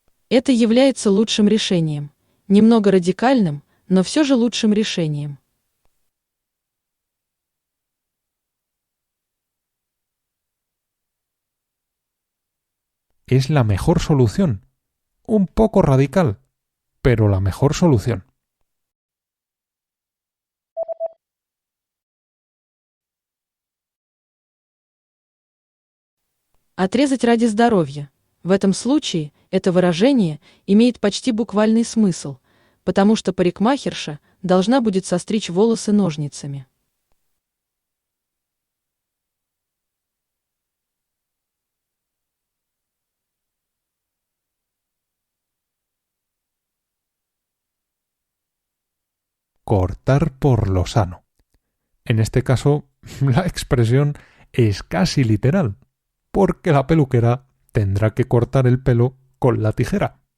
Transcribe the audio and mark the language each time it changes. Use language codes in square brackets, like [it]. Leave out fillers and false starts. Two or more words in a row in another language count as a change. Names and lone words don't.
[ru] Это является лучшим решением. Немного радикальным, но все же лучшим решением. [es] Es la mejor solución. Un poco radical, pero la mejor solución. [ru] Отрезать ради здоровья. В этом случае это выражение имеет почти буквальный смысл, потому что парикмахерша должна будет состричь волосы ножницами. [es] Cortar por lo sano. En este caso, la expresión es casi literal, porque la peluquera tendrá que cortar el pelo con la tijera.